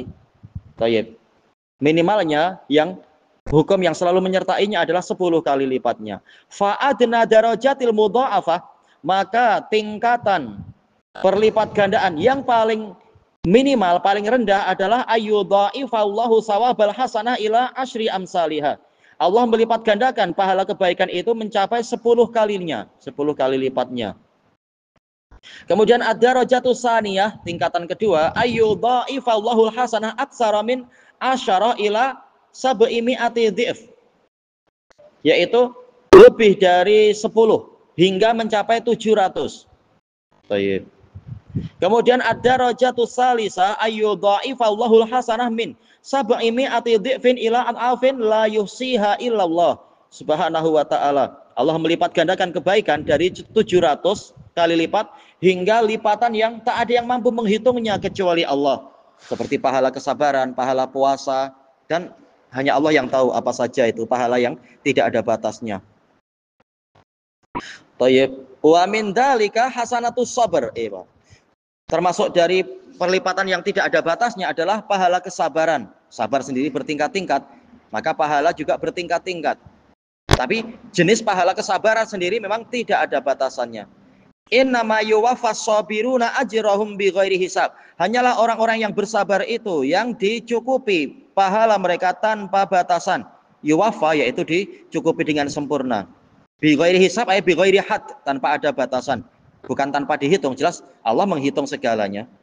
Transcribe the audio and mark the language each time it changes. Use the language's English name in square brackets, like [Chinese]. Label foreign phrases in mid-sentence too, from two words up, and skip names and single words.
[Indonesian] Baik. Minimalnya yang hukum yang selalu menyertainya adalah 10 kali lipatnya. [Arabic] فأدنى درجات المضاعفة, [Indonesian] maka tingkatan perlipat gandaan yang paling minimal, paling rendah adalah [Arabic] أن يضاعف الله ثواب الحسنة إلى عشر أمثالها. [Indonesian] Allah melipat gandakan pahala kebaikan itu mencapai 10 kalinya, 10 kali lipatnya. Kemudian [Arabic] الدرجة الثانية, [Indonesian] tingkatan kedua, [Arabic] أن يضاعف الله حسنة أكثر من عشرة إلى سبع مئة ضعف, [Indonesian] yaitu lebih dari 10 hingga mencapai 700. Baik. Kemudian [Arabic] الدرجة الثالثة أن يضاعف الله حسنة من سبع مئة ضعف إلى أضعاف لا يحصيها إلا الله سبحانه وتعالى. [Indonesian] Allah melipat gandakan kebaikan dari 700 kali lipat hingga lipatan yang tak ada yang mampu menghitungnya kecuali Allah. Seperti pahala kesabaran, pahala puasa, dan hanya Allah yang tahu apa saja itu pahala yang tidak ada batasnya. Thayyib. [Arabic] ومن ذلك حسنة الصبر. [Indonesian] Termasuk dari perlipatan yang tidak ada batasnya adalah pahala kesabaran. Sabar sendiri bertingkat-tingkat, maka pahala juga bertingkat-tingkat. Tapi jenis pahala kesabaran sendiri memang tidak ada batasannya. [Arabic] إنما يوفى الصابرون أجرهم بغير حساب. [Indonesian] Hanyalah orang-orang yang bersabar itu yang dicukupi pahala mereka tanpa batasan. Yuwaffa yaitu dicukupi dengan sempurna. [Arabic] بغير حساب أي بغير حد, [Indonesian] tanpa ada batasan. Bukan tanpa dihitung, jelas Allah menghitung segalanya.